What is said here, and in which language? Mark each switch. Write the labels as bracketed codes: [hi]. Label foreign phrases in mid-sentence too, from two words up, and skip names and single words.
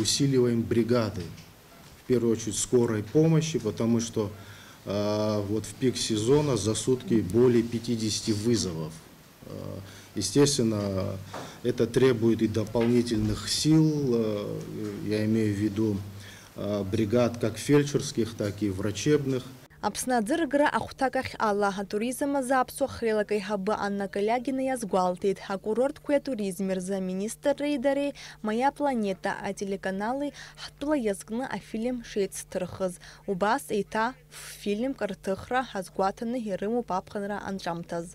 [ru] Усиливаем бригады, в первую очередь скорой помощи, потому что вот в пик сезона за сутки более 50 вызовов. Естественно, это требует и дополнительных сил, я имею в виду бригад как фельдшерских, так и врачебных. [ab] Аԥсны аӡыргара ахәҭакахь ала атуризм азы аԥсуа хреилак аиҳабы Анна Калиагина иазгәалҭеит. Акурорттқәеи атуризми рзы аминистрреи дареи Моя планета ателеканали ҳтәыла иазкны афильм шеицҭырхыз. Убас еиҭа фильмк рҭыхра ҳазгәаҭаны ирымоуп аԥхынра анҵәамҭаз.